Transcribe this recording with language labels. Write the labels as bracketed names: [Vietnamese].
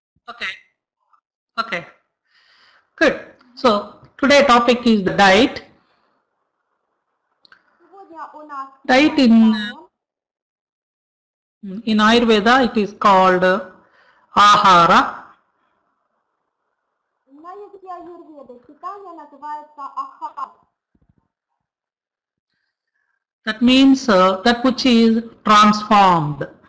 [English] Okay. Okay. Good. So today topic is the diet. [Russian] Сегодня у нас [English] Diet in Ayurveda it is called ahara. [Russian] на языке аюрведы питание называется ахара. [English] That means that which is transformed.